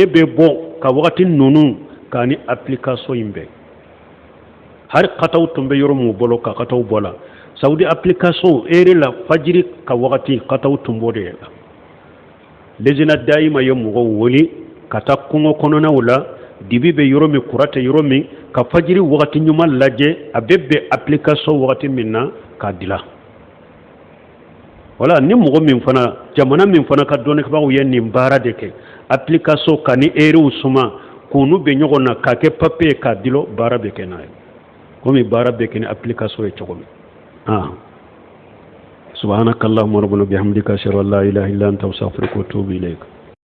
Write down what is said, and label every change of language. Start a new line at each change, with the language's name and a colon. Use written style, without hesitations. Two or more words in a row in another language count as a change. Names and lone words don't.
Bambara: bɛ bɔ ka wagati ninnu k'a ni application in bɛɛ hari kataw tun bɛ yɔrɔ min bolo ka kataw bɔ la saudi application ere la fajiri ka wagati kataw tun b'o de la lezina dayima ye mɔgɔw wuli ka taa kungo kɔnɔnaw la dibi bɛ yɔrɔ min kura tɛ yɔrɔ min ka fajiri wagati ɲuman lajɛ a bɛ bɛn application wagati min na k'a dila wala ni mɔgɔ min fana jamana min fana ka dɔɔnikɛbagaw ye nin baara de kɛ application ka ni erew suma k'u bɛ ɲɔgɔn na k'a kɛ papier k'a dilo baara bɛ kɛ n'a ye komi baara bɛ kɛ ni application ye cogo min
Arabic: سبحانك اللهم ربنا بحمدك اشهد ان لا اله الا انت استغفرك واتوب اليك